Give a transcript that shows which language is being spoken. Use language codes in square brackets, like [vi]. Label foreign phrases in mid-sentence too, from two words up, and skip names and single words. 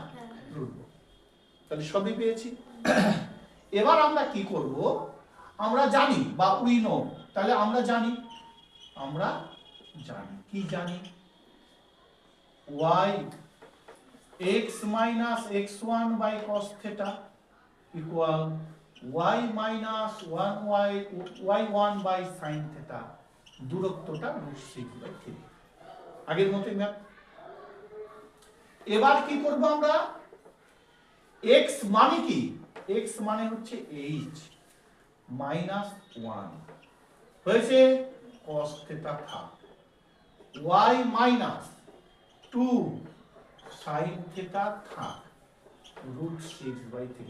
[bn] তাহলে সবই পেয়েছি। এবার আমরা কি করব, আমরা জানি বা [en] we know, [bn] তাহলে আমরা জানি কি জানি, [en] y x minus x1 by cos theta equal y minus 1y y1 by sin theta, [bn] দূরত্বটা √6/3, আগের মতই ম্যাপ। এবার কি করব আমরা, x মানে কি, x মানে হচ্ছে [en] h minus 1 [bn] হয়েছে [en] cos theta [bn] থাক, [en] y minus 2 sin theta [bn] থাক, √6/3।